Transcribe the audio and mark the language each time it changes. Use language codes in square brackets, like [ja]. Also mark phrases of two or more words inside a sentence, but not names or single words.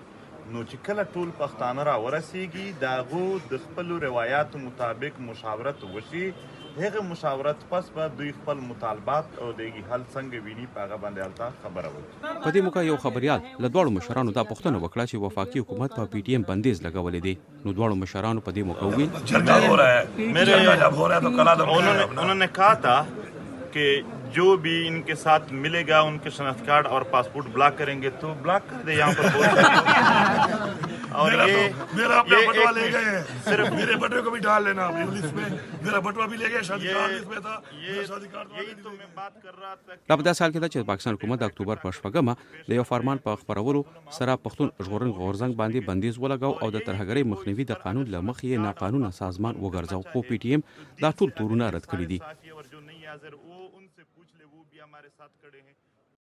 [ps] نو چې کله ټول پښتانه را ورسیږي د هغو د خپلو روایاتو مطابق مشاورت وشي، هغه مشاورت پس به دوی خپل مطالبات او د هغې حل څنګه ویني په هغه باندې هلته خبره وکړي. په دې موقع یو خبریال له دواړو مشرانو دا پوښتنه وکړه چې وفاقي حکومت په پی ټی ایم بندیز لګولې دی. نو دواړو مشرانو په دې موقع وویل [ur] انہوں نے کہا تھا کہ جو بھی ان کے ساتھ ملے گا ان کے شناخت کارڈ اور پاسپورٹ بلاک کریں گے تو بلاک کر دے یہاں پر اور یہ میرا اپنا بٹوا لے گئے ہیں، صرف میرے بٹوے کو بھی ڈال لینا اپنی لسٹ میں. میرا بٹوا بھی لے گئے، شادی کارڈ اس میں تھا، شادی کارڈ یہی تو میں بات کر رہا تھا. [ps] دا په داسې حال کې ده چې پاکستان حکومت د اکتوبر په 8مه د یو فرمان په خپرولو سره پښتون ژغورنې غورځنګ باندې بندیز ولګاو او د ترهګرۍ مخنیوي د قانون له مخې یې ناقانونه سازمان وګرځاو. خو پی ټی ایم دا ټول تورونه رد کړي دي. [ur] اور جو نہیں حاضر وہ ان سے پوچھ لے، وہ بھی ہمارے ساتھ کھڑے ہیں.